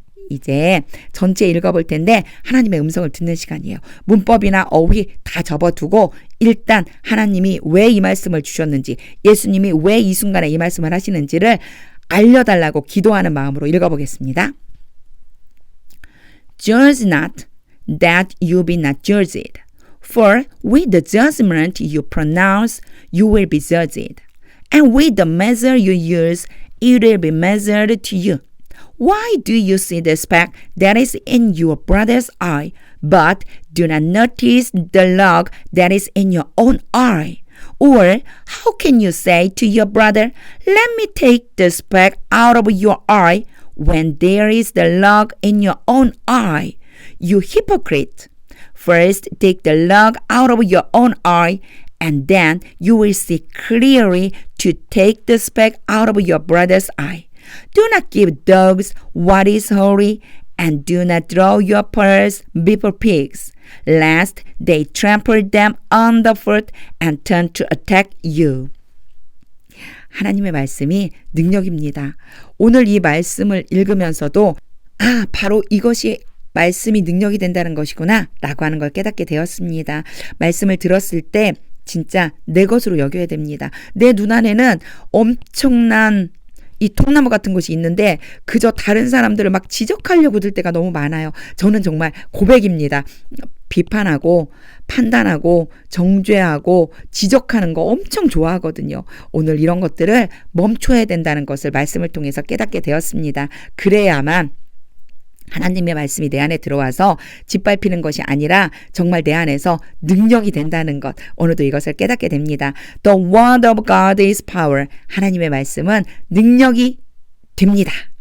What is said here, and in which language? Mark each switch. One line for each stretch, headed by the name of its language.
Korean: 이제 전체 읽어볼 텐데 하나님의 음성을 듣는 시간이에요. 문법이나 어휘 다 접어두고 일단 하나님이 왜 이 말씀을 주셨는지, 예수님이 왜 이 순간에 이 말씀을 하시는지를 알려달라고 기도하는 마음으로 읽어보겠습니다.
English: Judge not that you be not judged. For with the judgment you pronounce, you will be judged. And with the measure you use, it will be measured to you. Why do you see the speck that is in your brother's eye, but do not notice the log that is in your own eye? Or how can you say to your brother, let me take the speck out of your eye, when there is the log in your own eye? You hypocrite! First take the log out of your own eye, and then you will see clearly to take the speck out of your brother's eye. Do not give dogs what is holy, and do not throw your pearls before pigs, lest they trample them underfoot and turn to attack you.
Korean: 하나님의 말씀이 능력입니다. 오늘 이 말씀을 읽으면서도 바로 이것이 말씀이 능력이 된다는 것이구나 라고 하는 걸 깨닫게 되었습니다. 말씀을 들었을 때 진짜 내 것으로 여겨야 됩니다. 내 눈안에는 엄청난 이 통나무 같은 것이 있는데 그저 다른 사람들을 막 지적하려고 들 때가 너무 많아요. 저는 정말 고백입니다. 비판하고 판단하고 정죄하고 지적하는 거 엄청 좋아하거든요. 오늘 이런 것들을 멈춰야 된다는 것을 말씀을 통해서 깨닫게 되었습니다. 그래야만 하나님의 말씀이 내 안에 들어와서 짓밟히는 것이 아니라 정말 내 안에서 능력이 된다는 것, 오늘도 이것을 깨닫게 됩니다.
English: The word of God is power.
Korean: 하나님의 말씀은 능력이 됩니다.